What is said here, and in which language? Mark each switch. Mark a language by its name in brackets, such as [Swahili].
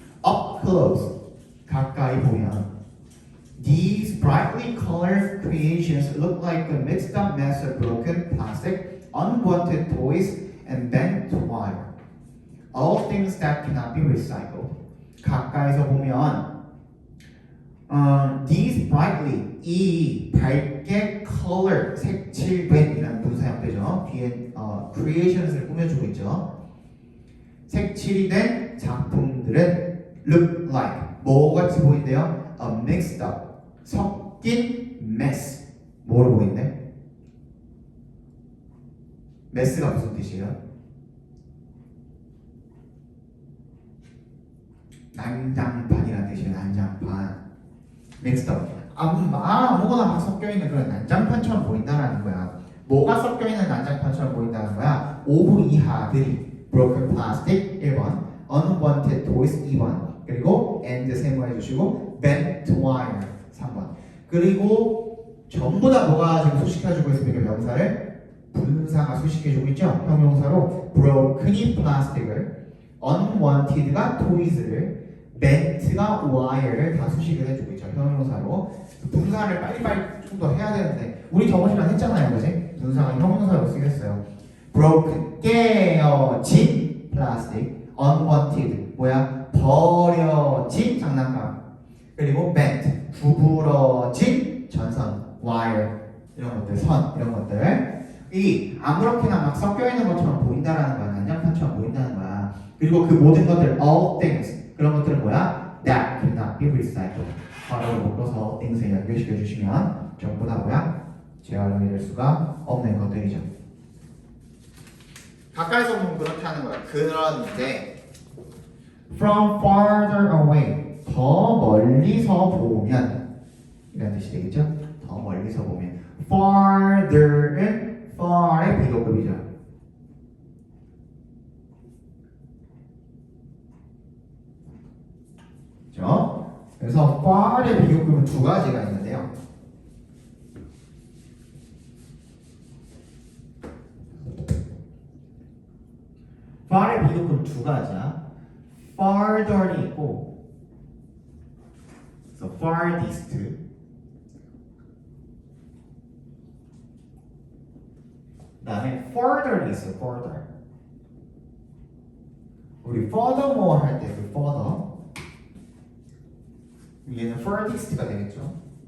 [English] Up close, [Korean] 가까이 보면 [English] These brightly colored creations look like a mixed up mess of broken plastic, unwanted toys, and bent wire. All things that cannot be recycled. [Korean] 가까이서 보면 [English] these brightly [Korean] 이 밝게 color 색칠된 이라는 분사 형태죠. 뒤에 creations을 꾸며주고 있죠. 색칠이 된 작품들은 [English] look like [Korean] 뭐같이 보인대요? [English] A mixed up [Korean] 섞인 [English] mess [Korean] 뭐로 보인대? mess가 무슨 뜻이에요? 난장판이라는 뜻이에요. 난장판 [English] mixed up [Korean] 아무거나 막 섞여있는 그런 난장판처럼 보인다는 거야. 뭐가 섞여있는 난장판처럼 보인다는 거야? 오브 이하들이 [English] broken plastic [Korean] 1번 [English] unwanted toys [Korean] 2번 그리고 and 세모해주시고 [English] bent wire [Korean] 3번 그리고 전부 다 뭐가 지금 수식해주고 있습니까? 명사를 분사가 수식해주고 있죠? 형용사로 broken이 plastic을 unwanted가 toys를 bent가 wire를 다 수식을 해주고 있죠. 형용사로 분사를 빨리빨리 좀 더 해야 되는데 우리 저번 시간 했잖아요. 그지? 분사가 형용사로 쓰겠어요. [English] broken [Korean] 깨어진 [English] plastic unwanted [Korean] 뭐야? 버려진 장난감 그리고 bent 구부러진 전선 wire 이런 것들 선 이런 것들 이 아무렇게나 막 섞여있는 것처럼 보인다라는 거야. 난장판처럼 보인다는 거야. 그리고 그 모든 것들 [English] all things [Korean] 그런 것들은 뭐야? [English] that cannot be recycled [Korean] 바로 묶어서 things에 연결시켜 주시면 전부 다 뭐야? 재활용이 될 수가 없는 것들이죠. 가까이서 보면 그렇다는 거야. 그런데 [English] from farther away [Korean] 더 멀리서 보면 이런 뜻이 되겠죠? 더 멀리서 보면 farther은 far의 비교급이죠. 그렇죠? 그래서 far의 비교급은 두 가지가 있는데요. far의 비교급은 두 가지야. farther이 있고, so farthest, 다음에 further이 있어요. further. 우리 furthermore 할 때 그 further 얘는 furthest가 되겠죠.